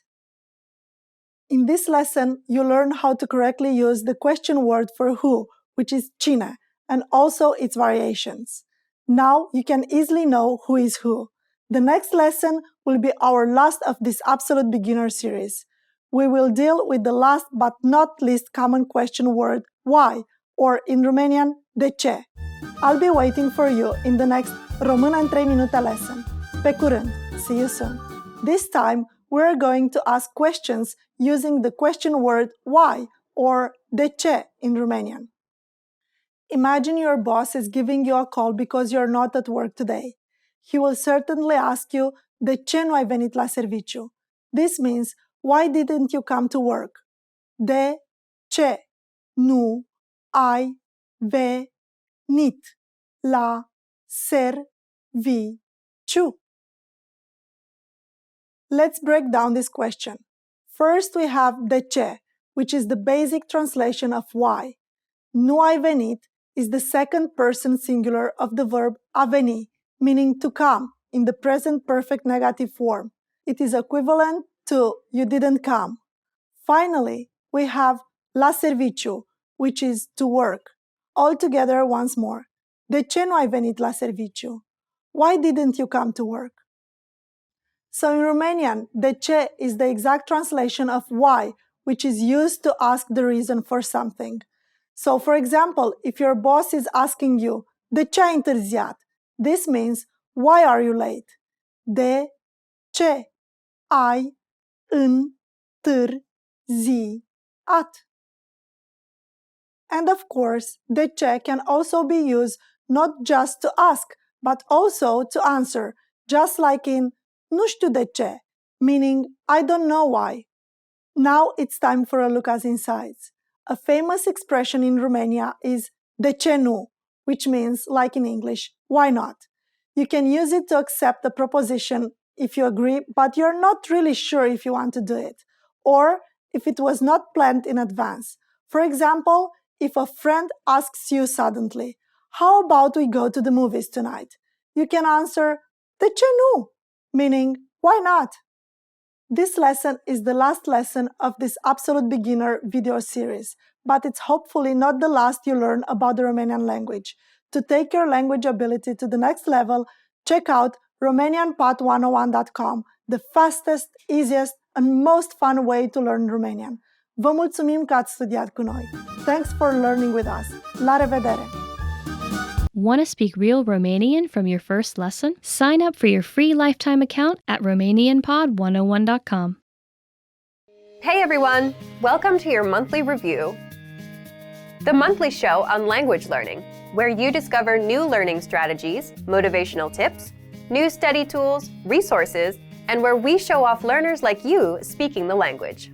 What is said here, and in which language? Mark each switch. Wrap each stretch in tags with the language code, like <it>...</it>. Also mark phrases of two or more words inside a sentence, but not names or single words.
<en>In this lesson, you learn how to correctly use the question word for who, which is cine, and also its variations. Now you can easily know who is who. The next lesson will be our last of this Absolute Beginner series. We will deal with the last but not least common question word, why, or in Romanian,</en> <ro>de ce.</ro> <en>I'll be waiting for you in the next Română în 3 minute lesson.</en> <ro>Pe curând!</ro> <en>See you soon! This time, we're going to ask questions using the question word why or</en> <ro>de ce</ro> <en>in Romanian. Imagine your boss is giving you a call because you're not at work today. He will certainly ask you,</en> <ro>de ce nu ai venit la serviciu?</ro> <en>This means, why didn't you come to work?</en> <ro>De ce nu ai venit la serviciu?</ro> <en>Let's break down this question. First, we have</en> <ro>de ce,</ro> <en>which is the basic translation of why.</en> <ro>Nu ai venit</ro> <en>is the second person singular of the verb</en> <ro>a veni,</ro> <en>meaning to come, in the present perfect negative form. It is equivalent to you didn't come. Finally, we have</en> <ro>la serviciu,</ro> <en>which is to work. All together once more.</en> <ro>De ce nu ai venit la serviciu?</ro> <en>Why didn't you come to work? So in Romanian,</en> <ro>de ce</ro> <en>is the exact translation of why, which is used to ask the reason for something. So for example, if your boss is asking you,</en> <ro>de ce ai întârziat?</ro> <en>This means, why are you late?</en> <ro>De ce ai întârziat?</ro> <en>And of course,</en> <ro>de ce</ro> <en>can also be used not just to ask, but also to answer, just like in</en> <ro>nu știu de ce,</ro> <en>meaning I don't know why. Now it's time for a look at insights. A famous expression in Romania is</en> <ro>de ce nu,</ro> <en>which means, like in English, why not? You can use it to accept a proposition if you agree, but you're not really sure if you want to do it, or if it was not planned in advance. For example, if a friend asks you suddenly, how about we go to the movies tonight? You can answer,</en> <ro>de ce nu?</ro> <en>Meaning, why not? This lesson is the last lesson of this Absolute Beginner video series, but it's hopefully not the last you learn about the Romanian language. To take your language ability to the next level, check out RomanianPod101.com, the fastest, easiest, and most fun way to learn Romanian.</en> <ro>Vă mulțumim că ați studiat cu noi.</ro> <en>Thanks for learning with us.</en> <ro>La revedere!</ro> <en>Want to speak real Romanian from your first lesson? Sign up for your free lifetime account at RomanianPod101.com. Hey everyone! Welcome to your monthly review, the monthly show on language learning, where you discover new learning strategies, motivational tips, new study tools, resources, and where we show off learners like you speaking the language.</en>